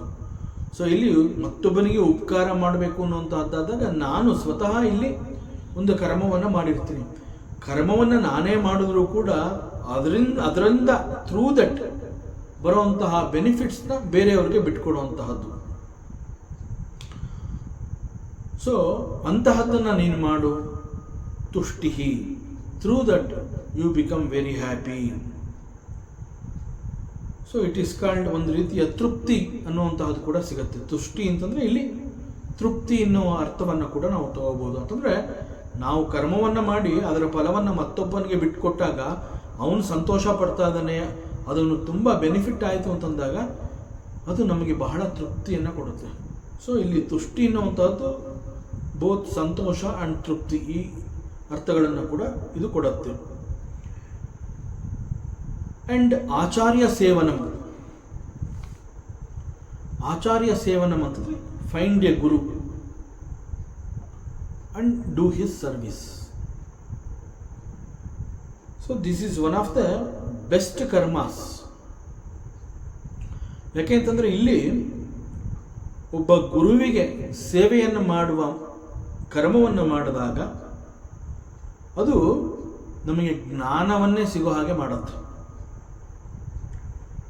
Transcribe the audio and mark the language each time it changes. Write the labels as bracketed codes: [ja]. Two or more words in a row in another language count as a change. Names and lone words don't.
[kn] ಸೊ ಇಲ್ಲಿ ಮತ್ತೊಬ್ಬನಿಗೆ ಉಪಕಾರ ಮಾಡಬೇಕು ಅನ್ನುವಂತಹದ್ದಾದಾಗ ನಾನು ಸ್ವತಃ ಇಲ್ಲಿ ಒಂದು ಕರ್ಮವನ್ನು ಮಾಡಿರ್ತೀನಿ. ಕರ್ಮವನ್ನು ನಾನೇ ಮಾಡಿದ್ರೂ ಕೂಡ ಅದರಿಂದ [en] through that [kn] ಬರುವಂತಹ ಬೆನಿಫಿಟ್ಸ್ನ ಬೇರೆಯವರಿಗೆ ಬಿಟ್ಕೊಡುವಂತಹದ್ದು. ಸೊ ಅಂತಹದ್ದನ್ನು ನೀನು ಮಾಡು, ತುಷ್ಟಿ. [en] through that you become very happy. so it is called [kn] ಒಂದು ರೀತಿಯ ತೃಪ್ತಿ ಅನ್ನುವಂತಹದ್ದು ಕೂಡ ಸಿಗುತ್ತೆ. ತುಷ್ಟಿ ಅಂತಂದರೆ ಇಲ್ಲಿ ತೃಪ್ತಿ ಎನ್ನುವ ಅರ್ಥವನ್ನು ಕೂಡ ನಾವು ತಗೋಬಹುದು. ಅಂತಂದರೆ ನಾವು ಕರ್ಮವನ್ನು ಮಾಡಿ ಅದರ ಫಲವನ್ನು ಮತ್ತೊಬ್ಬನಿಗೆ ಬಿಟ್ಟುಕೊಟ್ಟಾಗ ಅವನು ಸಂತೋಷ ಪಡ್ತಾ ಇದ್ದಾನೆ, ಅದನ್ನು ತುಂಬ ಬೆನಿಫಿಟ್ ಆಯಿತು ಅಂತಂದಾಗ ಅದು ನಮಗೆ ಬಹಳ ತೃಪ್ತಿಯನ್ನು ಕೊಡುತ್ತೆ. ಸೊ ಇಲ್ಲಿ ತುಷ್ಟಿ ಎನ್ನುವಂಥದ್ದು ಬೋತ್ ಸಂತೋಷ ಆ್ಯಂಡ್ ತೃಪ್ತಿ, ಈ ಅರ್ಥಗಳನ್ನು ಕೂಡ ಇದು ಕೊಡುತ್ತೆ. [sa] ಆ್ಯಂಡ್ ಆಚಾರ್ಯ ಸೇವನಂ. ಆಚಾರ್ಯ ಸೇವನಂ [en] ಅಂತಂದರೆ find a guru and do his service. So this is one of the best karmas. [kn] ಯಾಕೆಂತಂದರೆ ಇಲ್ಲಿ ಒಬ್ಬ ಗುರುವಿಗೆ ಸೇವೆಯನ್ನು ಮಾಡುವ ಕರ್ಮವನ್ನು ಮಾಡಿದಾಗ ಅದು ನಮಗೆ ಜ್ಞಾನವನ್ನೇ ಸಿಗೋ ಹಾಗೆ ಮಾಡುತ್ತೆ.